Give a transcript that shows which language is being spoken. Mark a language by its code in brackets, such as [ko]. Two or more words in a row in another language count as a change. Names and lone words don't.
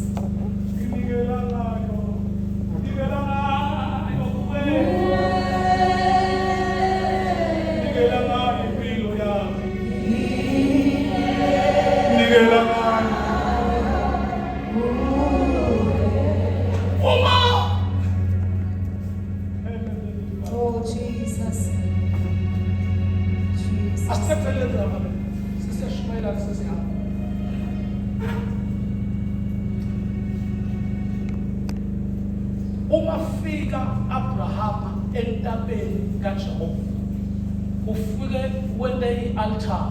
[zu] Ngikela ngayo. Ngikela ngayo kuwe. Ngikela ngayo impilo yami. Ngikela ngayo. Uma. [en] Oh, Jesus. Jesus. [zu] Asiphelele lapha. Siseshumela sesihamba. Uma fika Abrahama entabeni kaJehova. Ufike wende i-altar.